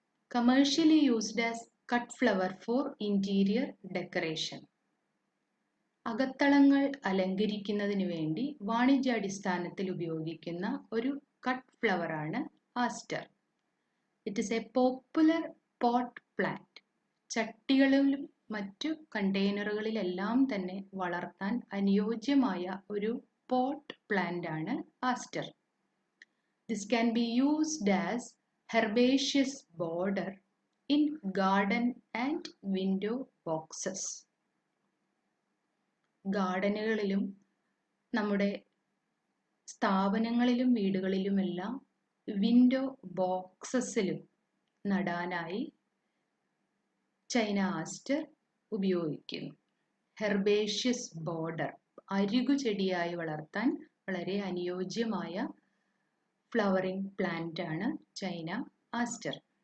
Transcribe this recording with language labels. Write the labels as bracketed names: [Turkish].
[English] commercially used as cut flower for interior decoration, [Malayalam] അകത്തളങ്ങൾ അലങ്കരിക്കുന്നതിന് വേണ്ടി വാണിജ്യാടിസ്ഥാനത്തിൽ ഉപയോഗിക്കുന്ന ഒരു കട്ട് ഫ്ലവർ ആണ് Aster. [English] It is a popular pot plant. [Malayalam] ചട്ടികളിലും മറ്റു കണ്ടെയ്നറുകളിലെല്ലാം തന്നെ വളർത്താൻ അനുയോജ്യമായ ഒരു പോട്ട് പ്ലാന്റ് ആണ് Aster. [English] This can be used as herbaceous border in garden and window boxes. [Malayalam] ഗാർഡനുകളിലും നമ്മുടെ സ്ഥാപനങ്ങളിലും വീടുകളിലുമെല്ലാം വിൻഡോ ബോക്സസിലും നടാനായി ചൈന ആസ്റ്റർ ഉപയോഗിക്കുന്നു. ഹെർബേഷ്യസ് ബോർഡർ, അരികുചെടിയായി വളർത്താൻ വളരെ അനുയോജ്യമായ ഫ്ലവറിംഗ് പ്ലാന്റ് ആണ് ചൈന ആസ്റ്റർ.